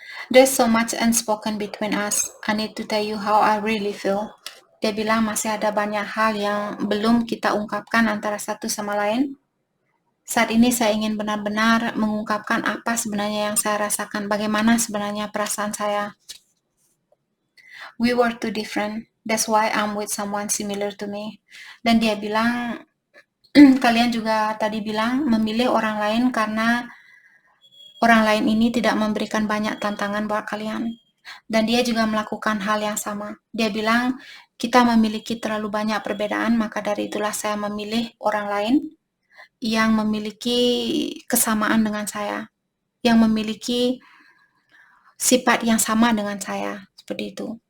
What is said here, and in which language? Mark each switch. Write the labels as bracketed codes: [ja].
[en] There's so much unspoken between us. I need to tell you how I really feel. [id] Dia bilang masih ada banyak hal yang belum kita ungkapkan antara satu sama lain. Saat ini saya ingin benar-benar mengungkapkan apa sebenarnya yang saya rasakan, bagaimana sebenarnya perasaan saya. [en] We were too different. That's why I'm with someone similar to me. [id] Dan dia bilang, kalian juga tadi bilang memilih orang lain karena orang lain ini tidak memberikan banyak tantangan buat kalian. Dan dia juga melakukan hal yang sama. Dia bilang, kita memiliki terlalu banyak perbedaan, maka dari itulah saya memilih orang lain yang memiliki kesamaan dengan saya, yang memiliki sifat yang sama dengan saya, seperti itu.